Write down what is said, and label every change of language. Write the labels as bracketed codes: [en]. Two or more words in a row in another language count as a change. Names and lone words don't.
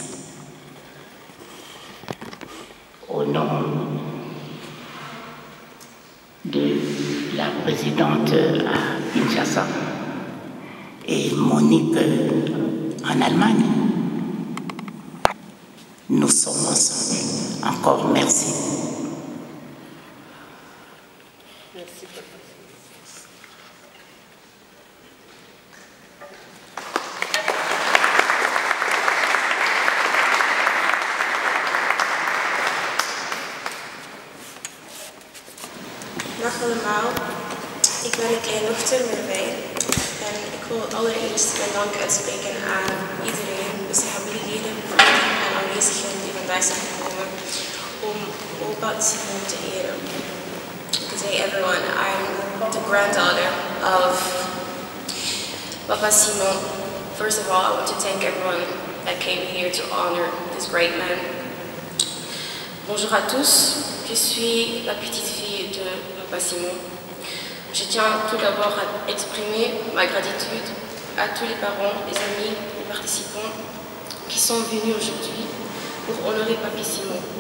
[fr] Au nom de la présidente à Kinshasa et Monique en Allemagne, nous sommes ensemble. Encore merci. Merci, Papa. [nl] Dag allemaal, ik ben een kleine dochter Merwij en ik wil allereerst mijn dank uitspreken aan iedereen, dus de familieleden en aanwezigen die vandaag zijn gekomen om opa Simon te eren. [en] Good day everyone, I'm the granddaughter of Papa Simon. First of all, I want to thank everyone that came here to honor this great man. [fr] Bonjour à tous, je suis la petite fille de Papa Simon. Je tiens tout d'abord à exprimer ma gratitude à tous les parents, les amis, les participants qui sont venus aujourd'hui pour honorer Papi Simon.